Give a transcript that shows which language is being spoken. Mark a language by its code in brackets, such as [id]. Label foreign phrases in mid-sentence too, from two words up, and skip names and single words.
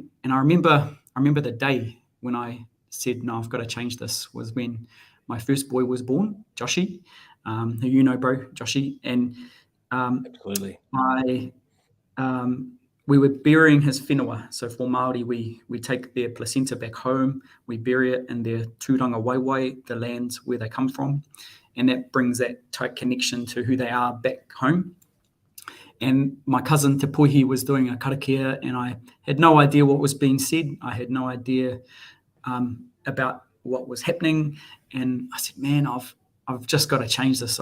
[en] And I remember the day when I said, no, I've got to change this, was when my first boy was born, Joshi. Who you know, bro, Joshi, and absolutely. We were burying his whenua. So for Māori, we take their placenta back home, we bury it in their [mi] tūranga waiwai, [en] the lands where they come from, and that brings that tight connection to who they are back home. And my cousin Te Puhi was doing a karakia, and I had no idea what was being said. I had no idea about what was happening, and I said, man, I've just got to change this.